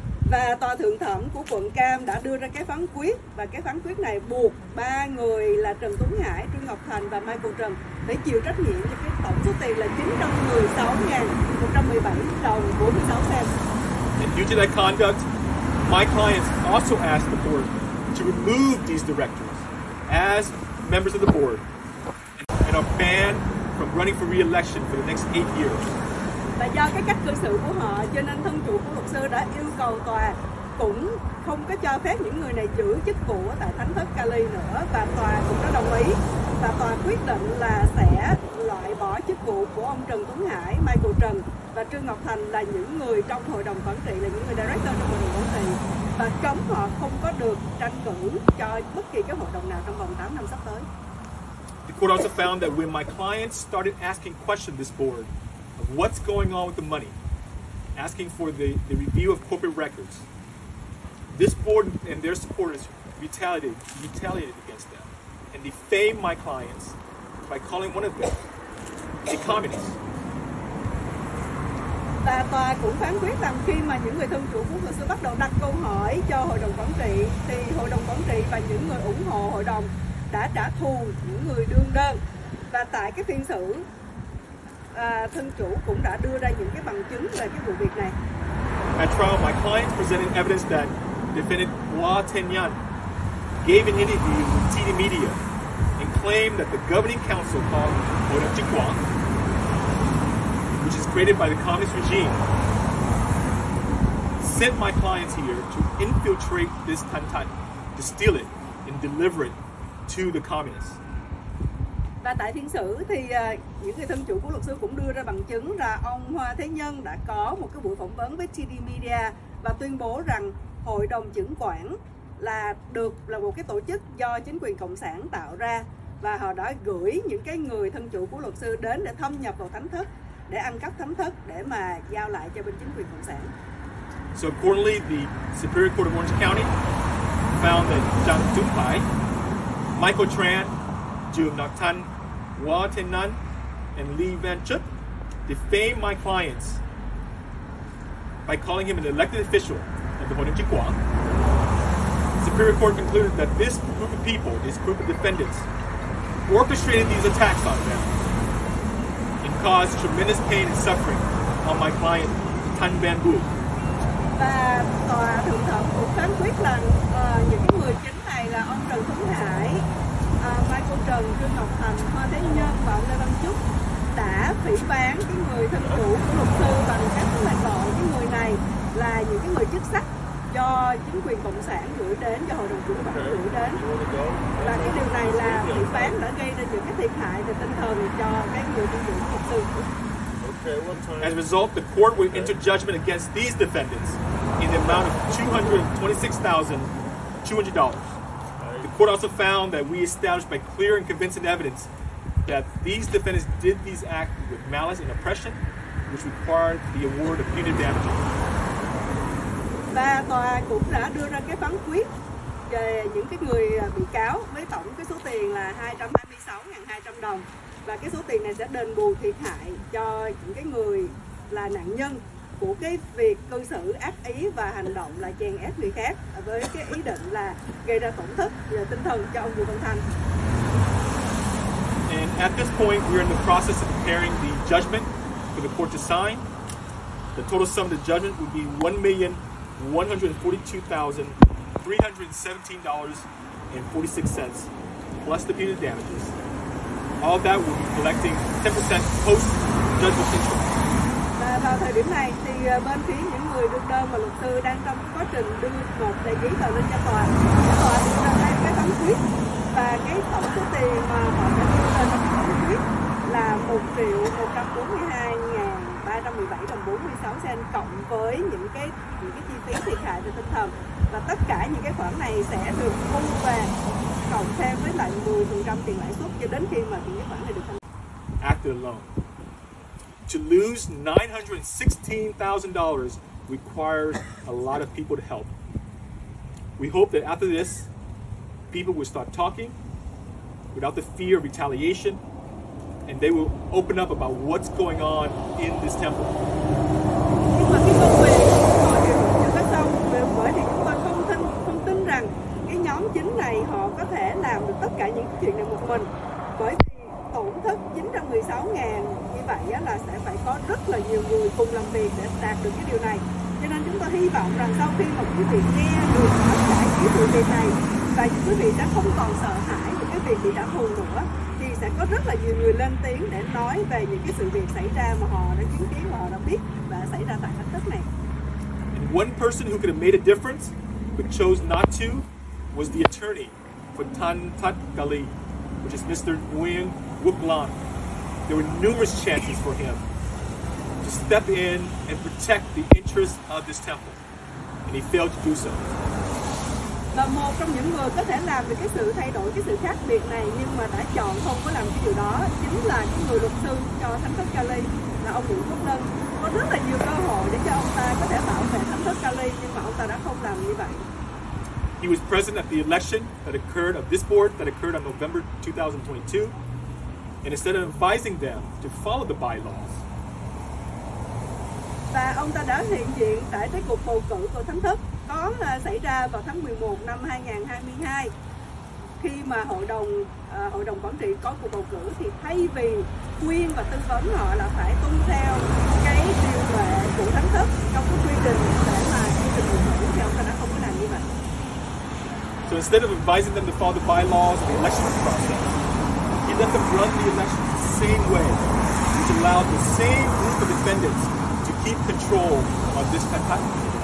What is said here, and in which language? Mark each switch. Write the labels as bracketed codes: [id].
[vi] Và tòa thượng thẩm của quận Cam đã đưa ra cái phán quyết, và cái phán quyết này buộc ba người là Trần Tuấn Hải, Trương Ngọc Thành và Michael Trần phải chịu trách nhiệm cho cái tổng số tiền là $916.117.46. [en] And due to that conduct, my clients also asked the board to remove these directors as members of the board and are banned from running for re-election for the next 8 years. [vi] Và do cái cách cư xử của họ cho nên thân chủ của luật sư đã yêu cầu tòa cũng không có cho phép những người này giữ chức vụ tại Thánh Thất Cali nữa, và tòa cũng đã đồng ý, và tòa quyết định là sẽ loại bỏ chức vụ của ông Trần Tuấn Hải, Michael Trần và Trương Ngọc Thành là những người trong hội đồng quản trị, là những người director trong hội đồng quản trị, và cấm họ không có được tranh cử cho bất kỳ cái hội đồng nào trong vòng 8 năm sắp tới. [en] The court also found that when my clients started asking questions this board of what's going on with the money, asking for the review of corporate records, this board and their supporters retaliated against them and defamed my clients by calling one of them a communist. [vi] Và tòa cũng phán quyết rằng khi mà những người thân chủ của luật sư bắt đầu đặt câu hỏi cho hội đồng quản trị, thì hội đồng quản trị và những người ủng hộ hội đồng đã trả thù những người đương đơn. Và tại cái phiên xử, thân chủ cũng đã đưa ra những cái bằng chứng về cái vụ việc này. [en] At trial, my clients presented evidence that defendant Hua Tenyan gave an interview with TD Media and claimed that the governing council called Hội đồng Quản, which is created by the communist regime, sent my clients here to infiltrate this Tantan, to steal it and deliver it to the communists. [vi] Và tại phiên xử thì những người thân chủ của luật sư cũng đưa ra bằng chứng là ông Hoa Thế Nhân đã có một cái buổi phỏng vấn với TD Media và tuyên bố rằng Hội đồng Chứng Quản là một cái tổ chức do chính quyền cộng sản tạo ra, và họ đã gửi những cái người thân chủ của luật sư đến để thâm nhập vào Thánh Thất, để ăn cắp Thánh Thất để mà giao lại cho bên chính quyền cộng sản. [en] So accordingly, the Superior Court of Orange County found that Jang Pai, Michael Tran, Jung Nak-tan, Hua Ten-nan, and Lee Van Chut defamed my clients by calling him an elected official of the Hội đồng Chính Quản. The Superior Court concluded that this group of people, this group of defendants, orchestrated these attacks on them and caused tremendous pain and suffering on my client, Thánh. [vi] Và tòa thượng thẩm cũng phán quyết là những cái người chính này là ông Trần Tuấn Hải, Mai Cô Trần, Trương Ngọc Thành, Hoa Thế Nhân và ông Lê Văn Trúc đã phỉ báng cái người thân chủ của luật sư bằng cách là gọi cái người này là những cái người chức sắc do chính quyền cộng sản gửi đến, cho hội đồng chủ quản gửi đến, và cái điều này là phỉ báng đã gây ra những cái thiệt hại về tinh thần cho cái người thân chủ của luật sư. [en] As a result, the court will enter judgment against these defendants in the amount of $226,200. The court also found that we established by clear and convincing evidence that these defendants did these acts with malice and oppression, which required the award of punitive damages. [vi] Và tòa cũng đã đưa ra cái phán quyết về những cái người bị cáo với tổng cái số tiền là 226.200 đồng. Và cái số tiền này sẽ đền bù thiệt hại cho những cái người là nạn nhân của cái việc cư xử ác ý và hành động là chèn ép người khác với cái ý định là gây ra tổn thất về tinh thần cho ông Bùi Văn Thanh. [en] And at this point, we're in the process of preparing the judgment for the court to sign. The total sum of the judgment would be $1,142,317.46 plus the punitive damages. All that will be collecting 10% post-judgment interest. [vi] Và vào thời điểm này thì bên phía những người được đơn và luật sư đang trong quá trình đưa một tờ giấy tờ lên cho tòa. Tòa đưa ra cái phán quyết và cái tổng số tiền mà họ sẽ đưa lên trong phán quyết là 1.142.317.46 cộng với những cái chi phí thiệt hại về tinh thần, và tất cả những cái khoản này sẽ được thu về cộng thêm với lại 10% tiền lãi suất cho đến khi mà những cái khoản này được thanh. [en] After the loan. To lose $916,000 requires a lot of people to help. We hope that after this, people will start talking without the fear of retaliation, and they will open up about what's going on in this temple. [vi] Nhưng mà cái công việc họ đều chưa có xong, bởi vì chúng tôi không tin rằng cái nhóm chính này họ có thể làm được tất cả những chuyện này một mình, bởi vì tổn thất 916.000 như vậy là sẽ phải có rất là nhiều người cùng làm việc để đạt được cái điều này. Cho nên chúng tôi hy vọng rằng sau khi mà quý vị nghe được tất cả những sự việc này và quý vị sẽ không còn sợ hãi về cái việc bị trả thù nữa, thì sẽ có rất là nhiều người lên tiếng để nói về những cái sự việc xảy ra mà họ đã chứng kiến và họ đã biết và xảy ra tại Thánh Thất này. [en] And one person who could have made a difference but chose not to was the attorney for Thất, which is Mr. Nguyen Wook Lan. There were numerous chances for him to step in and protect the interests of this temple, and he failed to do so. [vi] Và một trong những người có thể làm được cái sự thay đổi, cái sự khác biệt này nhưng mà đã chọn không có làm cái điều đó chính là cái người luật sư cho Thánh Thất Cali, là ông Nguyễn Quốc Lân. Có rất là nhiều cơ hội để cho ông ta có thể bảo vệ Thánh Thất Cali, nhưng mà ông ta đã không làm như vậy. [en] He was present at the election that occurred of this board that occurred on November 2022, and instead of advising them to follow the bylaws, [vi] và ông ta đã hiện diện tại cái cuộc bầu cử của Thánh Thất có xảy ra vào tháng 11 năm 2022, khi mà hội đồng quản trị có cuộc bầu cử, thì thay vì khuyên và tư vấn họ là phải tuân theo cái điều lệ của Thánh Thất trong cái quy trình để mà quy trình bầu cử, thì ông ta đã không có làm như vậy. [en] So instead of advising them to follow the bylaws of the election process, he let them run the election the same way, which allowed the same group of defendants to keep control of this campaign.